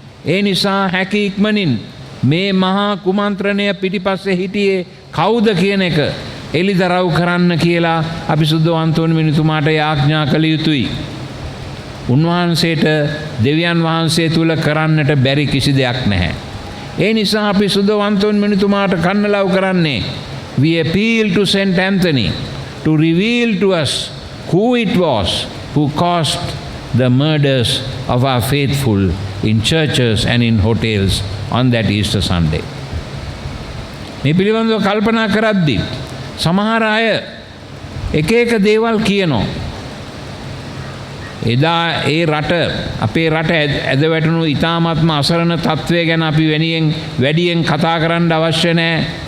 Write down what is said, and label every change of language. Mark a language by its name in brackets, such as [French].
[Sinhala] ඒ නිසා හැකි ඉක්මනින් මේ මහා කුමන්ත්‍රණය පිටිපස්සේ හිටියේ කවුද කියන එක එළිදරව් කරන්න කියලා අපි සුදෝ අන්තෝනි මුනිතුමාට යාඥා කළ යුතුයි. උන්වහන්සේට දෙවියන් වහන්සේ තුල කරන්නට බැරි කිසි දෙයක් නැහැ. ඒ නිසා අපි සුදෝ අන්තෝනි මුනිතුමාට කන්නලව් කරන්නේ [English] we appeal to Saint Anthony to reveal to us who it was who caused the murders of our faithful in churches and in hotels on that Easter Sunday. [Sinhala] මේ පිළිබඳව කල්පනා කරද්දී සමහර අය එක එක දේවල් කියනවා. එදා ඒ රට අපේ රට ඇද වැටුණු ඉතාමත්ම අසරණ තත්ත්වය ගැන අපි වැඩියෙන් කතා කරන්න අවශ්‍ය නැහැ.